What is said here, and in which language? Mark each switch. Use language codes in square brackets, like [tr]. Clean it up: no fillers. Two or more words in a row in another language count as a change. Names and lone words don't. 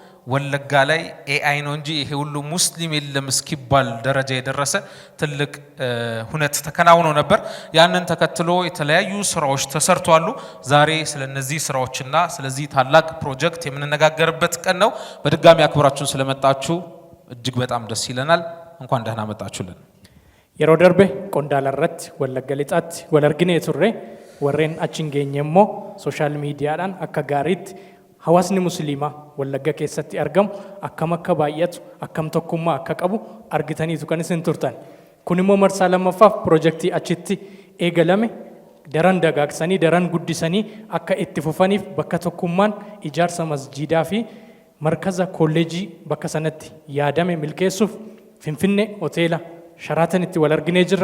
[am] ወለጋ ላይ ኤአይ ነው እንጂ ይሄ ሁሉ ሙስሊም የለም እስኪባል ደረጃ የደረሰ ትልቅ ሁነት ተከናውኖ ነበር። ያንን ተከትሎ የተለያዩ ስራዎች ተሰርቷሉ። ዛሬ ስለነዚህ ስራዎችና ስለዚህ ታላቅ ፕሮጀክት የምንነጋገርበት ቀን ነው። በድጋሚ አክብራችሁን ስለመጣችሁ እጅግ በጣም ደስ ይለናል። እንኳን ደህና መጣችሁልን። [om] yeroo darbe qondaala irratti wallagga lixaatti wal arginee turre warreen achiin geenye immoo [en] sooshaal miidiyaadhaan [om] akka gaariitti hawaasni musliimaa wallagga keessatti argamu akkam akka baay'atu akkam tokkummaa akka qabu argitaniitu kan isin turtan. Kun immoo marsaa lammaffaaf piroojeektii achitti eegalame daran dagaagsanii daran guddisanii akka itti fufaniif bakka tokkummaan ijaarsa masjiidaa fi markaza kolleejii bakka sanatti yaadame milkeessuuf Finfinnee hoteela Sharaatanitti wal arginee jirra.